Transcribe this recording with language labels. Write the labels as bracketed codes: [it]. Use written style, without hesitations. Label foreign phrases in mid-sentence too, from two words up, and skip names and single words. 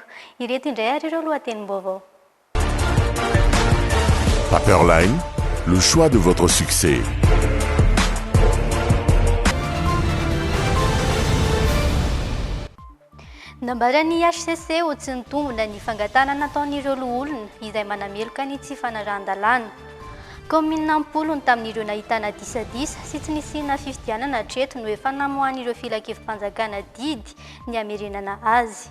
[mg] Ireto indray ary ireo lohatenim-baovao. [fr] Paperline, le choix de votre succès. [mg] Nambarany HCC ho tsy nitombona ny fangatana nataon'ireo loholona izay manameloka ny tsy fanaran-dalàna. Commune Ampolony tamin'ireo nahitana disadisa sy tsy nisina fifidianana hatreto no efa namohan'ireo filakevim-panjakana didy ny hamerenana azy.